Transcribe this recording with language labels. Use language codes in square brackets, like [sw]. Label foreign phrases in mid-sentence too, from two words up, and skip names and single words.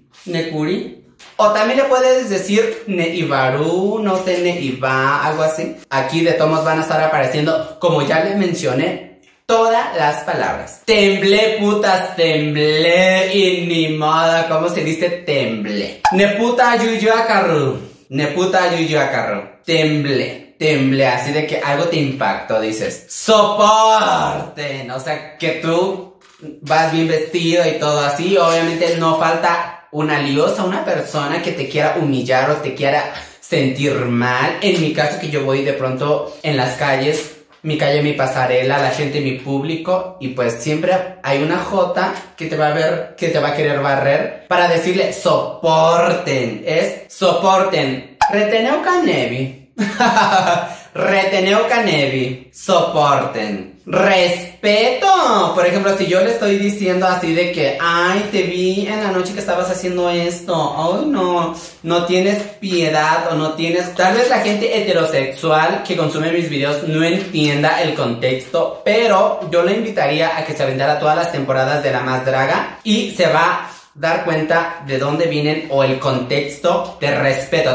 [es] Nekuri. O también le puedes decir Neibaru, no sé, Neiba, algo así. Aquí de tomos van a estar apareciendo, como ya les mencioné, todas las palabras. Temblé, putas, temblé. Y ni modo, ¿cómo se dice temblé? [hch] Neputa yuyuacarru. Neputa yuyuacarru. [es] Temblé. Temblé, así de que algo te impactó, dices. Soporten. O sea, que tú vas bien vestido y todo así. Obviamente no falta una liosa, una persona que te quiera humillar o te quiera sentir mal. En mi caso, que yo voy de pronto en las calles, mi calle, mi pasarela, la gente, mi público, y pues siempre hay una jota que te va a ver, que te va a querer barrer para decirle soporten. Es soporten. [hch] Reteneu canevi. Reteneu canevi. Soporten. [es] Respeto. Por ejemplo, si yo le estoy diciendo así de que, ay, te vi en la noche que estabas haciendo esto, ay, no tienes piedad o no tienes... Tal vez la gente heterosexual que consume mis videos no entienda el contexto, pero yo le invitaría a que se aventara todas las temporadas de La Más Draga y se va a dar cuenta de dónde vienen o el contexto de respeto.